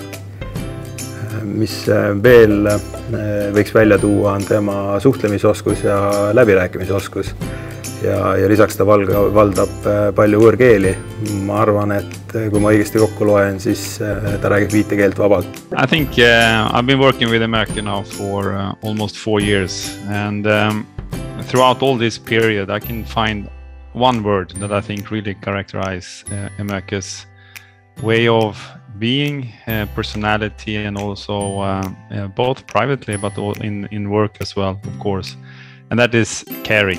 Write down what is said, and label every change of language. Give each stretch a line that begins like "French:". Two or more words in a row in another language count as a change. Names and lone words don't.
Estonian: Mis veel võiks välja tuua on tema suhtlemisoskus ja läbirääkimisoskus ja lisaks ta valdab palju võõrkeeli. Ma arvan, et kui ma õigesti kokku loen, siis ta räägib 5 keelt vabalt.
English: I think I've been working with Emöke now for almost 4 years and throughout all this period I can find one word that I think really characterizes Emöke's way of being, personality, and also both privately but in work as well, of course, and that is caring.